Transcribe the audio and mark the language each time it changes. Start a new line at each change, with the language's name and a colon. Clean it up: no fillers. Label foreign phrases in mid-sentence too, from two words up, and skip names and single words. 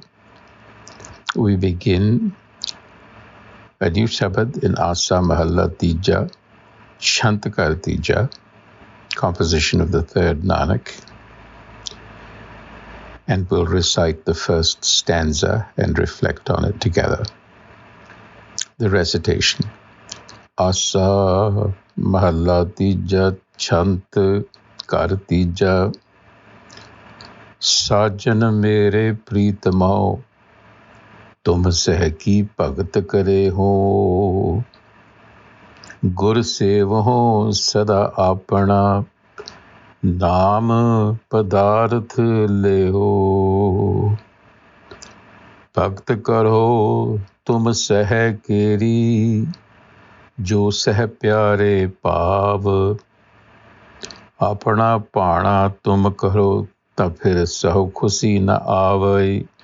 English: We begin a new Sabad in Asa Mahalla Tija, Shantakar Tija, composition of the third Nanak, and we'll recite the first stanza and reflect on it together. The recitation. Asa Mahalla Tija, Chant Kar Tija,
Punjabi: ਸਾਜਨ ਮੇਰੇ ਪ੍ਰੀਤਮਹੁ, ਤੁਮ ਸਹ ਕੀ ਭਗਤਿ ਕਰੇ ਹੋ, ਗੁਰ ਸੇਵਹੁ ਸਦਾ ਆਪਣਾ, ਨਾਮ ਪਦਾਰਥ ਲੇ ਹੋ। ਭਗਤਿ ਕਰੋ ਤੁਮ ਸਹ ਕੇਰੀ, ਜੋ ਸਹ ਪਿਆਰੇ ਪਾਵ, ਆਪਣਾ ਪਾਣਾ ਤੁਮ ਕਰੋ, ਤਬ ਫਿਰ ਸਹੋ ਖੁਸ਼ੀ ਨ ਆਵੈ।